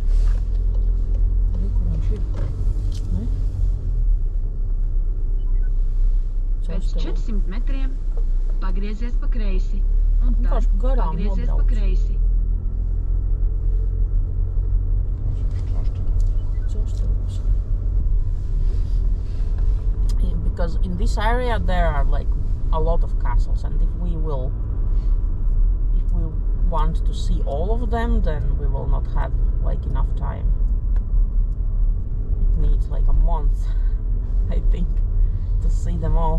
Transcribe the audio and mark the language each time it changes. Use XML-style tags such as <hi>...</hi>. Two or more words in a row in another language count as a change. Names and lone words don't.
<lv>Kur viņš ir? Ne? Pēc 400 metriem pagriezies pa kreisi un tad pagriezies pa kreisi.</lv> <en>Castels. Because in this area there are like a lot of castles, and if we want to see all of them, then we will not have like enough time. It needs like a month, I think, to see them all.</en>